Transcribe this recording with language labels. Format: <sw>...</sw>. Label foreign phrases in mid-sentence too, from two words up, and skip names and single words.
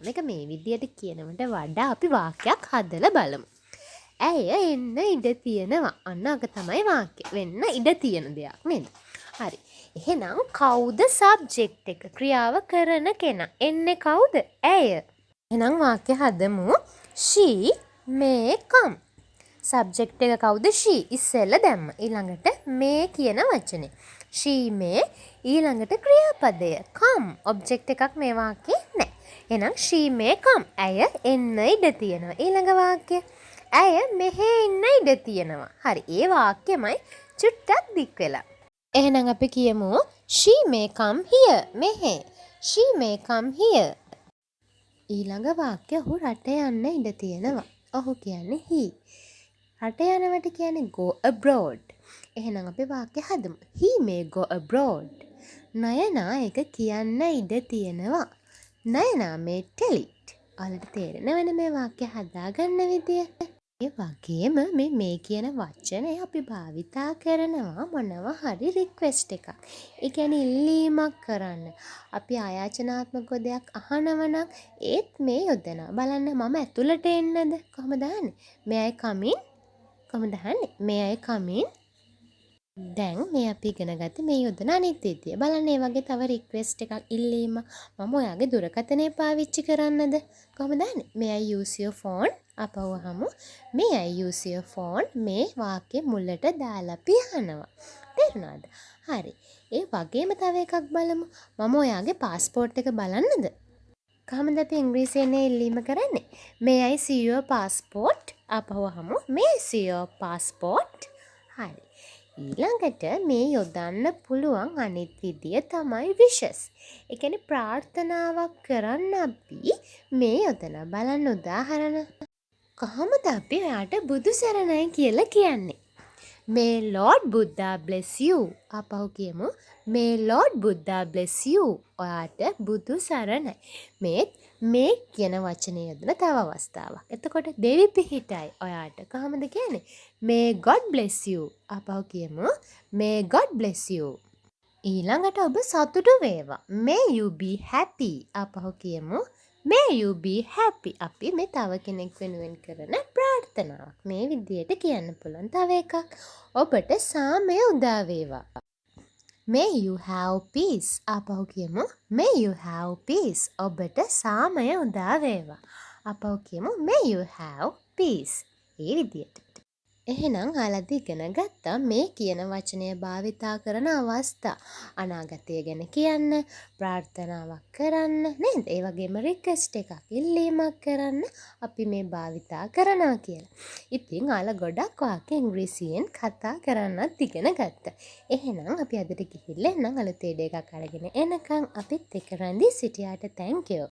<si>මේක මේ විදියට කියනවට වඩා අපි වාක්‍යයක් හදලා බලමු. ඇය එන්න ඉඩ තියෙනවා. අන්න අක තමයි වාක්‍ය. වෙන්න ඉඩ තියෙන දෙයක් නේද? හරි. එහෙනම් කවුද සබ්ජෙක්ට් එක? ක්‍රියාව කරන කෙනා. එන්නේ කවුද? ඇය. එහෙනම් වාක්‍ය හදමු.</si> <en>she may come.</en> <si>සබ්ජෙක්ට් එක කවුද? she. ඉස්සෙල්ල දැම්ම. ඊළඟට මේ කියන වචනේ.</si> <en>she may</en> <si>ඊළඟට ක්‍රියාපදය</si> <en>come.</en> <si>ඔබ්ජෙක්ට් එකක් මේ වාක්‍යේ නැහැ. එහෙනම්</si> <en>she may come.</en> <si>ඇය එන්න ඉඩ තියෙනවා. ඊළඟ වාක්‍ය. ඇය මෙහෙ ඉන්න ඉඩ තියෙනවා. හරි. ඒ වාක්‍යෙමයි චුට්ටක් දික් වෙලා. එහෙනම් අපි කියමු</si> <en>she may come here.</en> <si>මෙහෙ.</si> <en>she may come here.</en> <si>ඊළඟ වාක්‍ය ඔහු රට යන්න ඉඩ තියෙනවා. ඔහු කියන්නේ he. රට යනවට කියන්නේ</si> <en>go abroad.</en> <si>එහෙනම් අපි වාක්‍ය හදමු.</si> <en>he may go abroad.</en> <si>නයනා එක කියන්න ඉඩ තියෙනවා.</si> <en>නයනා may tell it.</en> <si>ඔයාලට තේරෙනවද මේ වාක්‍ය හදාගන්න විදිය? ඒ වගේම මේ කියන වචනය අපි භාවිතා කරනවා මොනවා හරි රික්වෙස්ට් එකක්. ඒ කියන්නේ ඉල්ලීමක් කරන්න. අපි ආයාචනාත්මක දෙයක් අහනව නම් ඒත් මේ යොදනවා. බලන්න මම ඇතුළට එන්නද? කොහමද අහන්නේ?</si> <en>may I come in?</en> <si>කොහමද අහන්නේ?</si> <en>may I come in?</en> <si>දැන් මේ අපි ඉගෙන ගත්තේ මේ යොදන අනිත් විදිය. බලන්න මේ වගේ තව රික්වෙස්ට් එකක් ඉල්ලීම මම ඔයාගේ දුරකථනය පාවිච්චි කරන්නද? කොහමද අහන්නේ?</si> <en>may I use your phone? අපවහමු may I use your phone?</en> <si>මේ වාක්‍ය මුලට දාලා අපි අහනවා. තේරුණාද? හරි. ඒ වගේම තව එකක් බලමු. මම ඔයාගේ પાස්පෝර්ට් එක බලන්නද? කොහමද අපි ඉංග්‍රීසියෙන් ඉල්ලීම කරන්නේ?</si> <en>may I see your passport? අපවහමු may I see your passport? හරි.</en> <si>ඊළඟට මේ යොදන්න පුළුවන් අනිත් විදිය තමයි wishes. ඒ කියන්නේ ප්‍රාර්ථනාවක් කරන්න අපි මේ යොදන බලන්න උදාහරණ. කොහොමද අපි ඔයාට බුදු සරණයි කියලා කියන්නේ?</si> <en>May Lord Buddha bless you.</en> <si>ආපහු කියමු.</si> <en>May Lord Buddha bless you.</en> <si>ඔයාට බුදු සරණයි. මේ කියන වචනය යොදන තව අවස්ථාවක්. එතකොට දෙවි පිහිටයි. ඔයාට කොහොමද කියන්නේ?</si> <en>May God bless you.</en> <si>ආපහු කියමු.</si> <en>May God bless you.</en> <si>ඊළඟට ඔබ සතුටු වේවා.</si> <en>May you be happy.</en> <si>ආපහු කියමු.</si> <en>May you be happy.</en> <si>අපි මේ තව කෙනෙක් වෙනුවෙන් කරන ප්‍රාර්ථනාවක්. මේ විදියට කියන්න පුළුවන් තව එකක්. ඔබට සාමය උදා වේවා.</si> <en>May you have peace.</en> <si>ආපහු කියමු.</si> <en>May you have peace.</en> <si>ඔබට සාමය උදා වේවා. ආපහු කියමු.</si> <en>May you have peace.</en> <si>ඒ විදියට. එහෙනම් ආලද ඉගෙන ගත්තා මේ කියන වචනය භාවිතා කරන අවස්ථා. අනාගතය ගැන කියන්න, ප්‍රාර්ථනාවක් කරන්න නේද? ඒ වගේම රික්වෙස්ට් එකක් ඉල්ලීමක් කරන්න අපි මේ භාවිතා කරනවා කියලා. ඉතින් ආලා ගොඩක් වාක්‍ය ඉංග්‍රීසියෙන් කතා කරන්නත් ඉගෙන ගත්තා. එහෙනම් අපි අදට ගිහිල්ලා එන්නම් අලුත් වීඩියෝ එකක් අරගෙන එනකන් අපිත් එක්ක රැඳී සිටියාට</si> <en>thank you.</en>